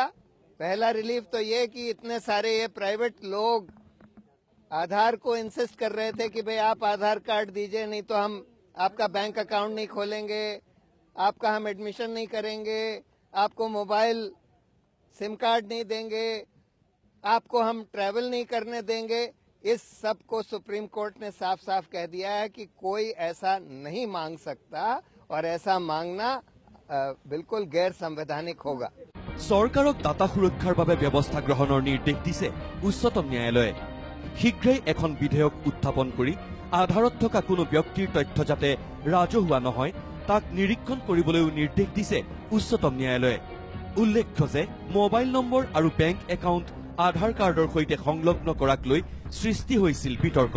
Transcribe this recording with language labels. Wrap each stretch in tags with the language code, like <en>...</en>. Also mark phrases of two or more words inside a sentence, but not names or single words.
<hi>पहला रिलीफ तो ये कि इतने सारे ये प्राइवेट लोग आधार को इंसिस्ट कर रहे थे कि भाई आप आधार कार्ड दीजिए, नहीं तो हम आपका</hi> <en>bank account</en> <hi>नहीं खोलेंगे, आपका हम एडमिशन नहीं करेंगे, आपको</hi> <en>mobile SIM card</en> <hi>नहीं देंगे, आपको हम ट्रैवल नहीं करने देंगे। इस सब को सुप्रीम कोर्ट ने साफ साफ कह दिया है कि कोई ऐसा नहीं मांग सकता, और ऐसा मांगना बिल्कुल गैर संवैधानिक होगा।</hi> <as>চৰকাৰক ডাটা সুৰক্ষাৰ বাবে ব্যৱস্থা গ্ৰহণৰ নিৰ্দেশ দিছে উচ্চতম ন্যায়ালয়ে। শীঘ্ৰেই এখন বিধেয়ক উত্থাপন কৰি আধাৰত থকা কোনো ব্যক্তিৰ তথ্য যাতে ৰাজহুৱা নহয় তাক নিৰীক্ষণ কৰিবলৈও নিৰ্দেশ দিছে উচ্চতম ন্যায়ালয়ে। উল্লেখ্য যে</as> <en>mobile number</en> <as>আৰু</as> <en>bank account</en> <as>আধাৰ কাৰ্ডৰ সৈতে সংলগ্ন কৰাক লৈ সৃষ্টি হৈছিল বিতৰ্কৰ।</as>